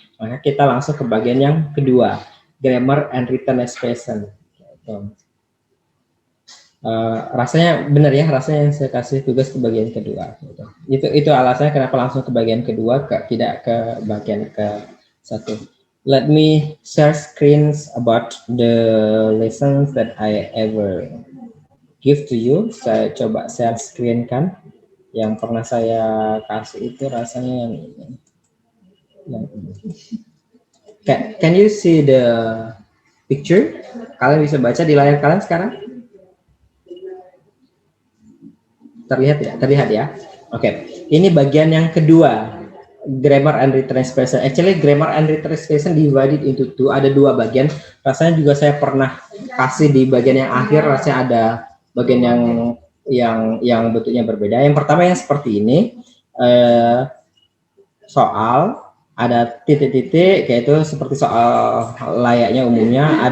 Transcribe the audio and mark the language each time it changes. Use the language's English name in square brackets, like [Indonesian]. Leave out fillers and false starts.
[Indonesian] Maka kita langsung ke bagian yang kedua, grammar and written expression. Rasanya benar ya, rasanya saya kasih tugas ke bagian kedua. Itu alasannya kenapa langsung ke bagian kedua, tidak ke bagian ke satu. [English] Let me share screens about the lessons that I ever give to you. [Indonesian] Saya coba share screen kan, yang pernah saya kasih itu rasanya yang ini. [English] Can you see the picture? [Indonesian] Kalian bisa baca di layar kalian sekarang? Terlihat ya? Terlihat ya? Oke. Ini bagian yang kedua, grammar and written expression. [English] Actually, grammar and written expression divided into 2. [Indonesian] Ada 2 bagian. Rasanya juga saya pernah kasih di bagian yang akhir. Rasanya ada bagian yang bentuknya berbeda. Yang pertama yang seperti ini, soal ada titik-titik, kayak itu seperti soal layaknya umumnya.